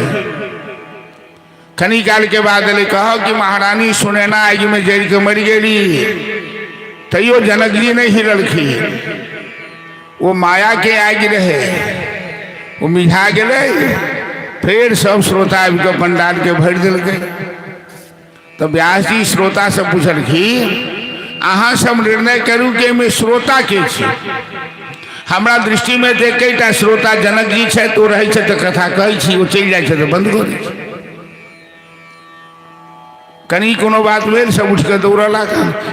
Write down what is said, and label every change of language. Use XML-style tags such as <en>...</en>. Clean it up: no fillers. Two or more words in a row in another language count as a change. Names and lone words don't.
<mai>कनी काल के बाद कहा कि महारानी सुनैना आग में जड़ के मर गई, तैयो जनक जी नहीं हिललखिन। वो माया के आग रहे, वो मिझा गए। फिर सब श्रोता को पंडाल के भर दिल गए। तो व्यास जी श्रोता से पूछलखिन अहाँ सब निर्णय करू के में श्रोता के छी। हमरा दृष्टि में देख एकटा श्रोता जनक जी है तो रहे तो कथा कहे छी, वो चल जाए तो बंद कर दे। कनी कोनो बात भेल सब उठ के दौड़ लागल।</mai>